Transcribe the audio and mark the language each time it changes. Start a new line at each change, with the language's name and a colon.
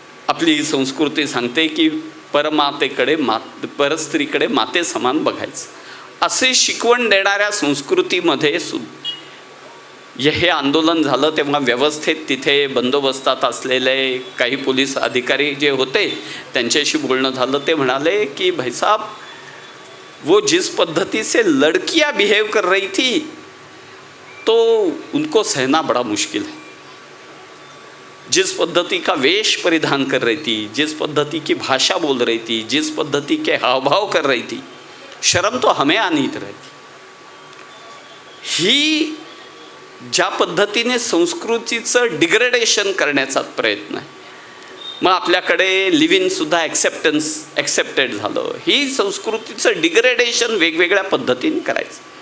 Marathi: आपली संस्कृती सांगते की परमातेकडे परस्त्रीकडे माते समान बघायचं. असे शिकवण देणाऱ्या संस्कृतीमध्ये हे आंदोलन झालं तेव्हा व्यवस्थेत तिथे बंदोबस्तात असलेले काही पोलीस अधिकारी जे होते त्यांच्याशी बोलणं झालं. ते म्हणाले की
Hindi: भाईसाहब वो जिस पद्धति से लड़कियां बिहेव कर रही थी तो उनको सहना बड़ा मुश्किल है. जिस पद्धति का वेश परिधान कर रही थी, जिस पद्धति की भाषा बोल रही थी, जिस पद्धति के हावभाव कर रही थी, शर्म तो हमें आनी रहती.
Marathi: ही ज्या पद्धतीने संस्कृतीचं डिग्रेडेशन करण्याचा प्रयत्न आहे. मग आपल्याकडे लिव्ह इन सुद्धा ॲक्सेप्टेड झालं. ही संस्कृतीचं डिग्रेडेशन वेगवेगळ्या पद्धतीने करायचं.